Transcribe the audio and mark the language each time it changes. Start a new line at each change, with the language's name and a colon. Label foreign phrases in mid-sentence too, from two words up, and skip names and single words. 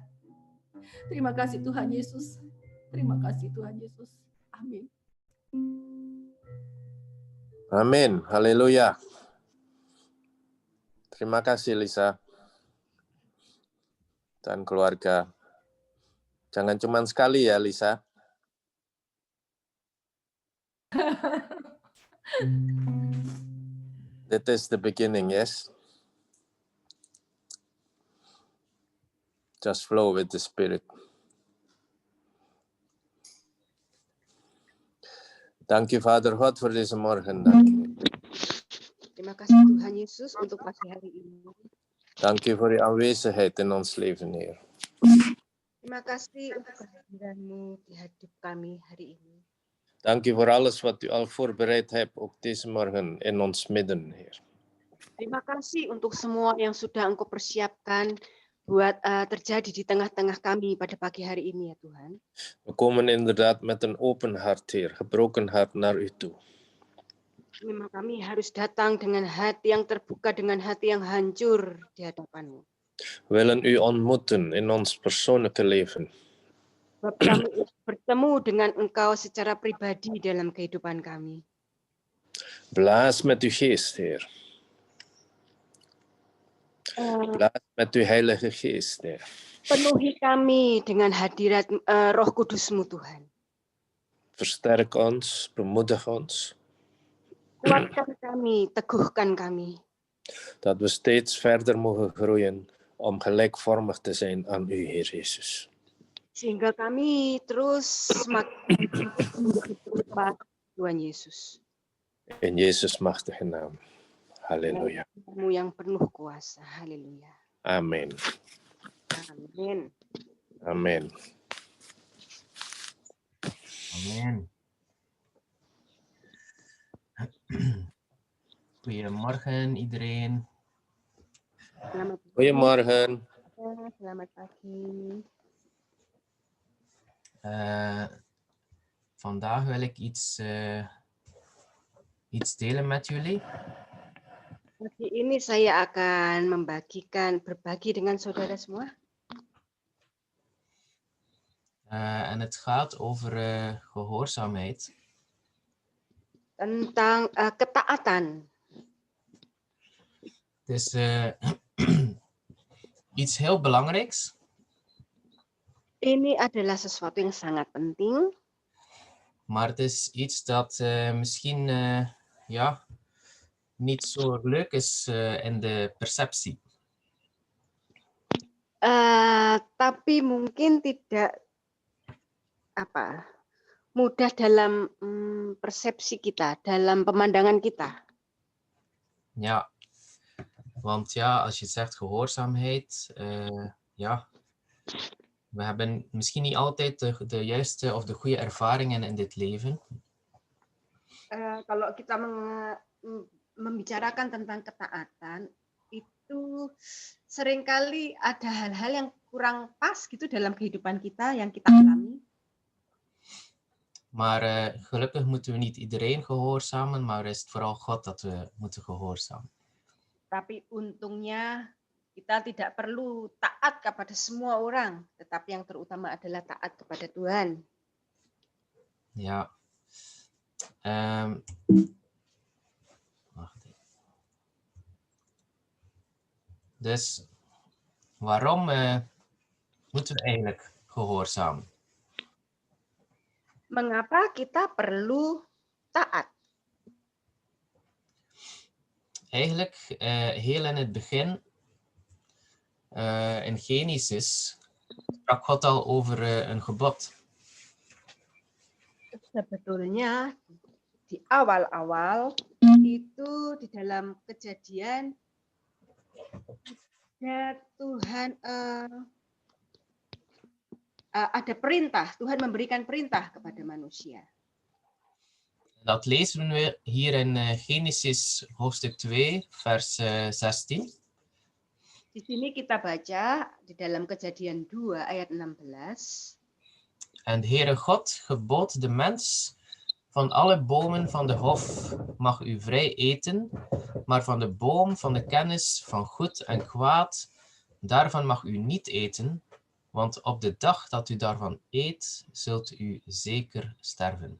Indonesian: Terima kasih Tuhan Yesus. Terima kasih Tuhan Yesus. Amin. Amin. Haleluya. Terima kasih Lisa dan keluarga. Jangan cuma sekali ya Lisa.
English: That is the beginning, yes? Just flow with the Spirit.
Dutch: Dank u Vader God voor deze morgen. Dank u.
Indonesian: Terima kasih Tuhan Yesus untuk pagi hari ini.
Dutch: Dank u voor uw aanwezigheid in ons leven, Heer.
Indonesian: Terima kasih untuk kehadiran-Mu di hidup kami hari ini.
Dutch: Dank u voor alles wat u al voorbereid hebt, ook deze morgen in ons midden, Heer.
Indonesian: Terima kasih untuk semua yang sudah Engkau persiapkan buat terjadi di tengah-tengah kami pada pagi hari ini ya Tuhan.
Dutch: We komen inderdaad met een open hart, Heer, gebroken hart naar u toe.
Indonesian: Memang kami harus datang dengan hati yang terbuka, dengan hati yang hancur di hadapan-Mu.
Dutch: We willen u ontmoeten in ons persoonlijke leven.
Indonesian: Kami bertemu dengan Engkau secara pribadi dalam kehidupan kami.
Dutch: Blaas met uw geest, Heer. Blaas met uw heilige geest, Heer.
Indonesian: Penuhi kami dengan hadirat Roh Kudus-Mu Tuhan.
Dutch: Versterk ons, bemoedig ons.
Indonesian: Kuatkan kami, teguhkan kami.
Dutch: Dat we steeds verder mogen groeien om gelijkvormig te zijn aan u, Heer Jezus.
Indonesian: Sehingga kami terus semakin berubah Tuhan Yesus.
Dutch: In Jezus' machtige naam. Halleluja.
Indonesian: Mu yang penuh kuasa. Haleluya.
Dutch: Amen.
Indonesian: Amin.
Dutch: Amen. Amen. Goedemorgen iedereen. Goedemorgen.
Indonesian: Selamat pagi.
Dutch: Vandaag wil ik iets delen met jullie.
Indonesian: Pagi ini saya akan berbagi dengan saudara semua.
Dutch: En het gaat over gehoorzaamheid.
Indonesian: Tentang ketaatan.
Dutch: Het is iets heel belangrijks.
Indonesian: Ini adalah sesuatu yang sangat penting.
Dutch: Maar het is iets dat misschien niet zo leuk is in de perceptie.
Indonesian: Tapi mungkin tidak mudah dalam persepsi kita, dalam pemandangan kita.
Dutch: Ja, want ja, als je zegt gehoorzaamheid, we hebben misschien niet altijd de juiste of de goede ervaringen in dit leven.
Indonesian: Kalau kita membicarakan tentang ketaatan, itu seringkali ada hal-hal yang kurang pas gitu dalam kehidupan kita yang kita alami.
Dutch: Maar gelukkig moeten we niet iedereen gehoorzamen, maar is het vooral God dat we moeten gehoorzamen.
Indonesian: Tapi untungnya kita tidak perlu taat kepada semua orang, tetapi yang terutama adalah taat kepada Tuhan.
Dutch: Ja. Wacht even. Dus waarom moeten we eigenlijk gehoorzamen?
Indonesian: Mengapa kita perlu taat?
Dutch: Eigenlijk heel in het begin, in Genesis, sprak God al over een gebod.
Indonesian: Sebetulnya di awal-awal itu di dalam Kejadian ya Tuhan ada perintah, Tuhan memberikan perintah kepada manusia.
Dutch: Dat lezen we hier in Genesis hoofdstuk 2, vers 16.
Indonesian: Di sini kita baca di dalam Kejadian 2 ayat 16.
Dutch: En de Heere God gebood de mens, van alle bomen van de hof mag u vrij eten, maar van de boom van de kennis van goed en kwaad, daarvan mag u niet eten, want op de dag dat u daarvan eet, zult u zeker sterven.